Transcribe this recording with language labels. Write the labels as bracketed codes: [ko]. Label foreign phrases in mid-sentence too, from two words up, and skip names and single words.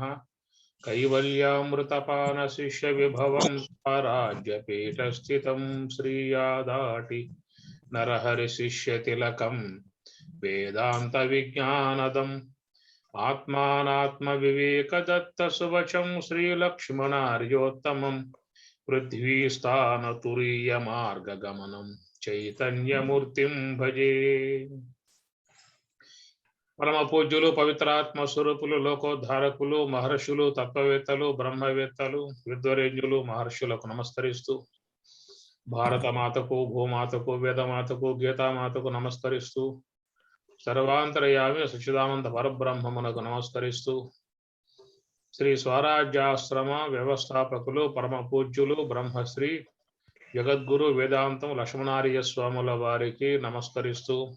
[sa] कैवल्यामृतपान शिष्य विभवं स्वराज्यपीठस्थितं श्रीयादाटि नरहरि शिष्य तिलकं वेदांत विज्ञानदम् आत्मानात्म विवेक दत्त सुवचं श्रीलक्ष्मणार्योत्तमं पृथ्वी स्थान तुरीय मार्ग गमनं चैतन्यमूर्तिं भजे। [te] పరమ పూజ్యులు పవిత్రాత్మ స్వరూపులు లోకోద్ధారకులు మహర్షులు తత్వవేత్తలు బ్రహ్మవేత్తలు విద్వరేణ్యులు మహర్షులకు నమస్కరిస్తూ భారత మాతకు భూమాతకు వేదమాతకు గీతామాతకు నమస్కరిస్తూ సర్వాంతర్యామి సచ్చిదానంద పరబ్రహ్మమునకు నమస్కరిస్తూ శ్రీ స్వరాజ్యాశ్రమ వ్యవస్థాపకులు పరమ పూజ్యులు బ్రహ్మశ్రీ జగద్గురు వేదాంతం లక్ష్మణార్య స్వాముల వారికి నమస్కరిస్తూ